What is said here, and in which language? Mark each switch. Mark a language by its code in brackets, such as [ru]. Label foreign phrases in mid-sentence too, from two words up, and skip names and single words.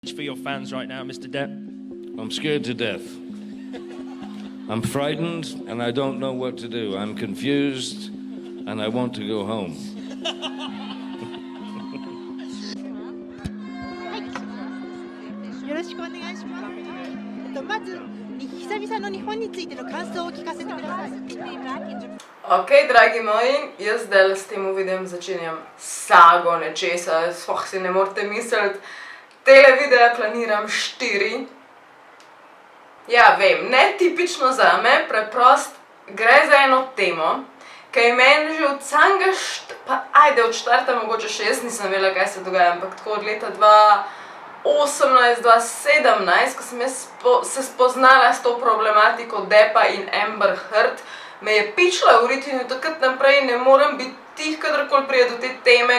[en] For your fans right now, Mr. Depp? I'm scared to death. I'm frightened and I don't know what to do. I'm confused and I want to go home. [ja] よろしくお願いします。まず久々の日本についての感想を聞かせてください。 [sl] Ok, dragi moji, jaz zdaj s tem videom začenjam sago nečesa, sploh si ne morete misliti. Tele videa planiram 4. Ja, vem, ne tipično zame, preprost gre za eno temo, ki je meni že od samega od štarta mogoče še jaz nisem vedela, kaj se dogaja, ampak tako od leta 2018-2017, ko sem jaz se spoznala s to problematiko Deppa in Amber Heard, me je pičila v rit in od takrat naprej ne morem biti tih, kadarkoli pride do te teme.